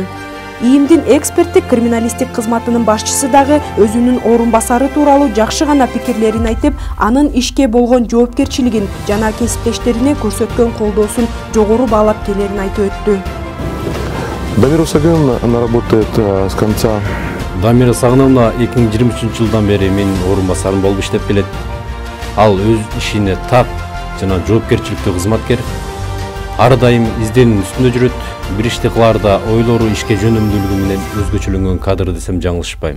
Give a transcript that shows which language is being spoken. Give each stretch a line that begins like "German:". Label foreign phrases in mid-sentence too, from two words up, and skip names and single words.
Kyrgyz: ИИМдин эксперттик криминалисттик кызматынын башчысы дагы өзүнүн орун басары тууралуу жакшы гана пикирлерин айтып, анын ишке болгон жоопкерчилигин жана кесиптештерине көрсөткөн колдоосун жогору баалап келерин айтып өттү. Дамира Сагыновна,
Russian: она работает с конца.
Kyrgyz: Дамира Сагыновна 2023 жылдан бери менин орун басарым болуп иштеп келет. Ал өз ишине так жана жоопкерчиликтүү кызматкер. Ар дайым изденүүнүн үстүндө жүрөт. Бир ишти кылаарда ойлору ишке жөнөмдүүлүгү менен өзгөчөлөнгөн кадр десем жаңылышпайм.